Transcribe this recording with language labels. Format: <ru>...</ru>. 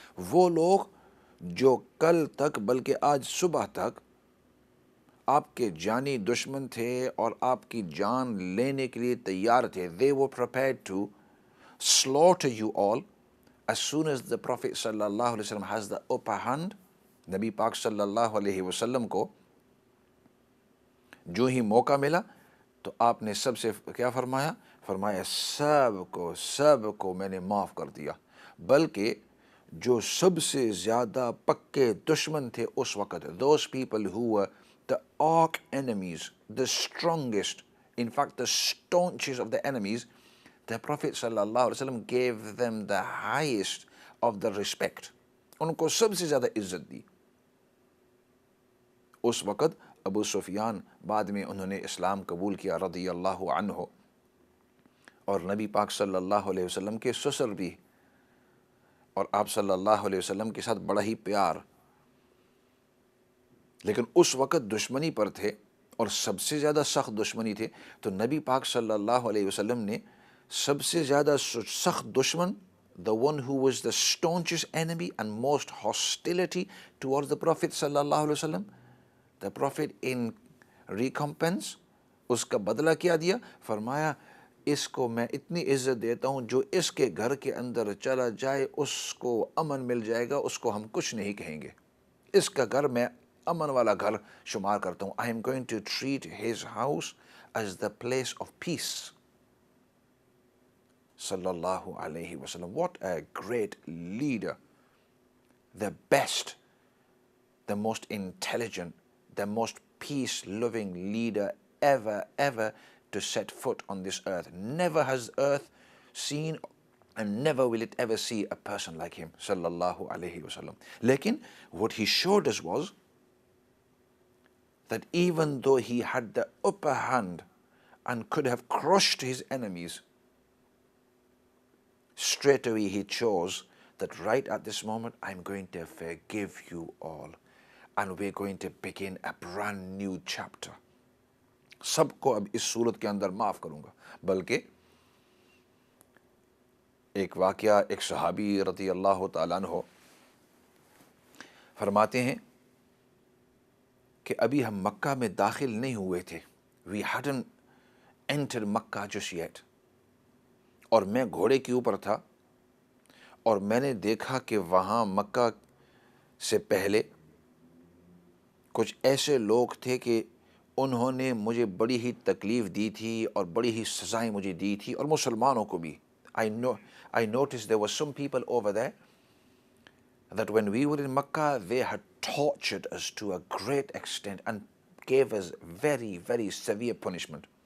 <ur>وہ لوگ جو کل تک بلکہ آج صبح تک آپ کے جانی دشمن تھے اور آپ کی جان لینے کے لیے تیار تھے،</ur> <en>they were prepared to slaughter you all as soon as the Prophet صلی اللہ علیہ وسلم has the upper hand.</en> <ur>نبی پاک صلی اللہ علیہ وسلم کو جو ہی موقع ملا تو آپ نے سب سے کیا فرمایا؟ فرمایا سب کو میں نے معاف کر دیا. بلکہ جو سب سے زیادہ پکے دشمن تھے اس وقت،</ur> <en>those people who were the arch enemies, the strongest, in fact the staunchest of the enemies, the Prophet صلی اللہ علیہ وسلم gave them the highest of the respect.</en> <ur>ان کو سب سے زیادہ عزت دی. اس وقت ابو سفیان بعد میں انہوں نے اسلام قبول کیا رضی اللہ عنہ، اور نبی پاک صلی اللہ علیہ وسلم کے سسر بھی، اور آپ صلی اللہ علیہ وسلم کے ساتھ بڑا ہی پیار. لیکن اس وقت دشمنی پر تھے اور سب سے زیادہ سخت دشمنی تھے. تو نبی پاک صلی اللہ علیہ وسلم نے سب سے زیادہ سخت دشمن،</ur> <en>the one who was the staunchest enemy and most hostility towards the Prophet</en> <ur>صلی اللہ علیہ وسلم،</ur> <en>the Prophet in recompense</en> <ur>اس کا بدلہ کیا دیا؟ فرمایا اس کو میں اتنی عزت دیتا ہوں جو اس کے گھر کے اندر چلا جائے اس کو امن مل جائے گا، اس کو ہم کچھ نہیں کہیں گے. اس کا گھر میں امن والا گھر شمار کرتا ہوں.</ur> <en>I am going to treat his house as the place of peace. صلی اللہ علیہ وسلم. What a great leader. The best, the most intelligent, the most peace-loving leader ever to set foot on this earth. Never has earth seen and never will it ever see a person like him, sallallahu alayhi wasallam. Lekin what he showed us was that even though he had the upper hand and could have crushed his enemies, straight away he chose that right at this moment, I'm going to forgive you all and we're going to begin a brand new chapter.</en> <ur>سب کو اب اس صورت کے اندر معاف کروں گا. بلکہ ایک واقعہ، ایک صحابی رضی اللہ تعالیٰ عنہ فرماتے ہیں کہ ابھی ہم مکہ میں داخل نہیں ہوئے تھے.</ur> <en>We hadn't entered Makkah just yet.</en> <ur>اور میں گھوڑے کے اوپر تھا اور میں نے دیکھا کہ وہاں مکہ سے پہلے کچھ ایسے لوگ تھے کہ انہوں نے مجھے بڑی ہی تکلیف دی تھی اور بڑی ہی سزائیں مجھے دی تھی، اور مسلمانوں کو بھی.</ur> <en>I noticed there were some people over there that when we were in Makkah, they had tortured us to a great extent and gave us very severe punishment.</en>